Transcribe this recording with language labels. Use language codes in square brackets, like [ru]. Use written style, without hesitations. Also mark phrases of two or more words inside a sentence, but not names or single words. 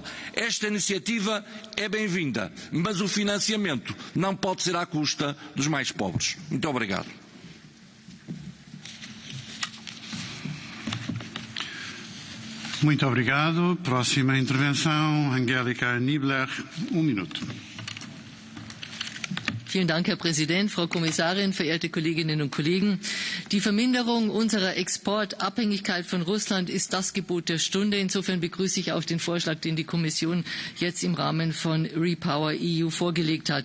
[pt] Esta iniciativa é bem-vinda, mas o financiamento não pode ser à custa dos mais pobres. Muito obrigado. Muito obrigado. Próxima intervenção, Angélica Niebler, minuto. [de] Vielen Dank, Herr Präsident, Frau Kommissarin, verehrte Kolleginnen und Kollegen. Die Verminderung unserer Exportabhängigkeit von Russland ist das Gebot der Stunde. Insofern begrüße ich auch den Vorschlag, den die Kommission jetzt im Rahmen von Repower EU vorgelegt hat.